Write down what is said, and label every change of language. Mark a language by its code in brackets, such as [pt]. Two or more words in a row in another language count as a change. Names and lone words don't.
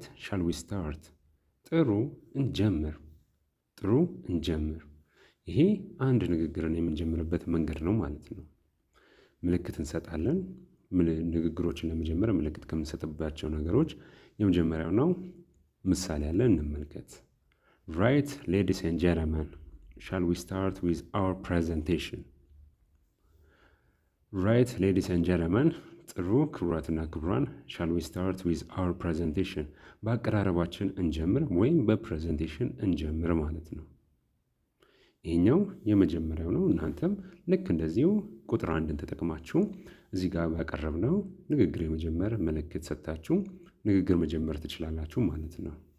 [en] shall we start፣ [am] ጥሩ እንጀምር፣ ጥሩ እንጀምር። ይሄ አንድ ንግግርን የምንጀምርበት መንገድ ነው ማለት ነው። ምልክት እንሰጣለን። ንግግሮችን ለመጀመር ምልክት ከምንሰጥባቸው ነገሮች የመጀመሪያው ነው። ምሳሌ ያለ እንመልከት። [en] Right, ladies and gentlemen, shall we start with our presentation? Right, ladies and gentlemen, [am] ጥሩ ክቡራትና ክቡራን፣ [en] shall we start with our presentation? [am] በአቀራረባችን እንጀምር ወይም በፕሬዘንቴሽን እንጀምር ማለት ነው። ይሄኛው የመጀመሪያው ነው። እናንተም ልክ እንደዚሁ ቁጥር 1ን ተጠቅማችሁ እዚህ ጋር ባቀረብነው ንግግር የመጀመር ምልክት ሰጥታችሁ ንግግር መጀመር ትችላላችሁ ማለት ነው።